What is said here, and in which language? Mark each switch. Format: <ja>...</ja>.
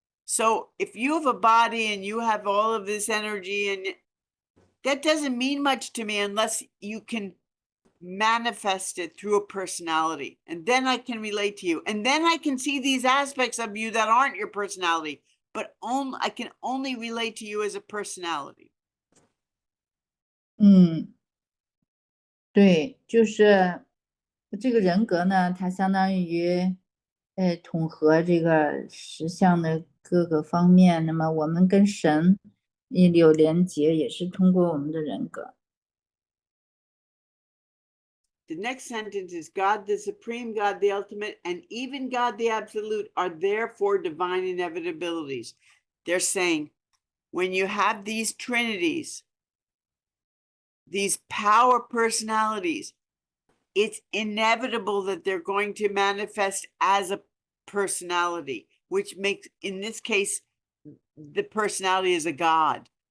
<en>So if you have a body and you have all of this energy, and that doesn't mean much to me unless you can manifest it through a personality, and then I can relate to you, and then I can see these aspects of you that aren't your personality, but I can only relate to you as a personality.</en> <zh>对，就是这个人格呢，它相当于统合这个实相的各个方面。那么我们跟神有连结，也是通过我们的人格。</zh> <en>The next sentence is God, the supreme, God, the ultimate, and even God, the absolute, are therefore divine inevitabilities. They're saying when you have these trinities, these power personalities, it's inevitable that they're going to manifest as a personality, which makes, in this case, the personality is a God.</en>